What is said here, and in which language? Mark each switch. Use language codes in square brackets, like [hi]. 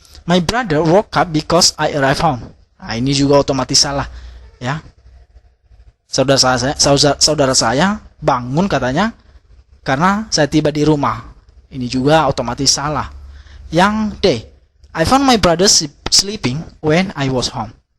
[en] My brother woke up because I arrived home. [id] Nah, ini juga otomatis salah, ya. Saudara saya bangun katanya karena saya tiba di rumah. Ini juga otomatis salah. Yang D. [en] I found my brother sleeping when I was home.